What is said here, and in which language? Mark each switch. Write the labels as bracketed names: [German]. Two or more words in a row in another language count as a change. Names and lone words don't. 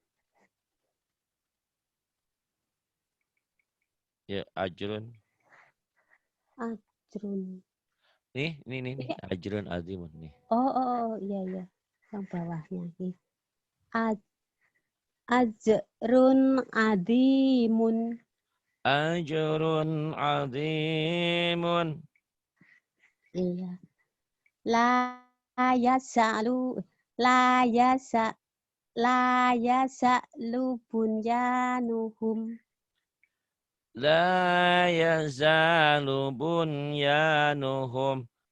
[Arabic] Ya, ajrun. Ajrun. [Indonesian] Nih. Ini [Arabic] أجر عظيم nih. [Indonesian] iya iya. Yang bawahnya nih. [Arabic] أجر عظيم. أجر عظيم. Iya. لا يزال لا يزا لا يزال بنيانهم. لا يزال بنيانهم.